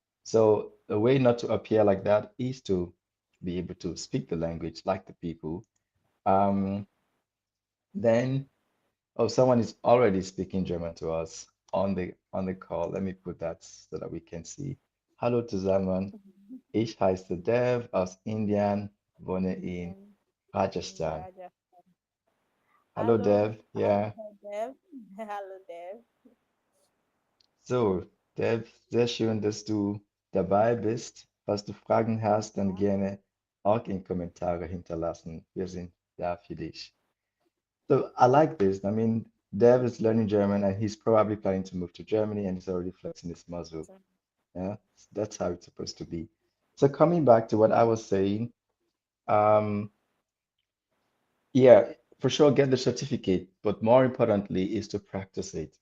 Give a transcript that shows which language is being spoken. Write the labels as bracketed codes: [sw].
[en] So the way not to appear like that is to be able to speak the language like the people. Um, then, oh, someone is already speaking German to us on the call. Let me put that so that we can see. [de] Hallo zusammen. Ich heiße Dev aus Indien, wohne in [en] Indian in Rajasthan. Raja. [de] Hallo [en] Hello, [de] Dev, ja. [en] Dev. Hello, Dev. [de] So, Dev, sehr schön, dass du dabei bist. Falls du Fragen hast, dann [en] Yeah. [de] gerne auch in Kommentare hinterlassen. Wir sind da für dich. [en] So, I like this. I mean, Dev is learning German and he's probably planning to move to Germany and he's already flexing his muscle. So, Yeah, that's how it's supposed to be. So, coming back to what I was saying, um, yeah, for sure, get the certificate, but more importantly is to practice it.